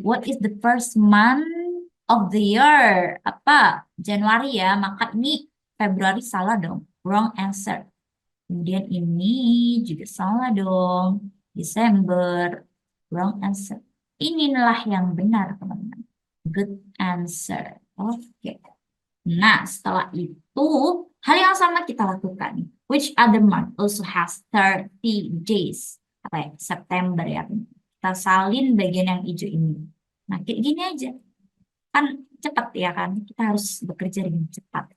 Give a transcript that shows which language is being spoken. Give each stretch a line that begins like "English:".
English: What is the first month of the year?
Indonesian: Apa? Januari ya. Maka ini Februari salah dong.
English: Wrong answer.
Indonesian: Kemudian ini juga salah dong. Desember.
English: Wrong answer.
Indonesian: Inilah yang benar, teman-teman.
English: Good answer.
Indonesian: Oke. Nah, setelah itu, hal yang sama kita lakukan.
English: Which other month also has 30 days?
Indonesian: Apa ya? September ya. Kita salin bagian yang hijau ini. Nah, kayak gini aja. Kan cepat ya kan? Kita harus bekerja dengan cepat.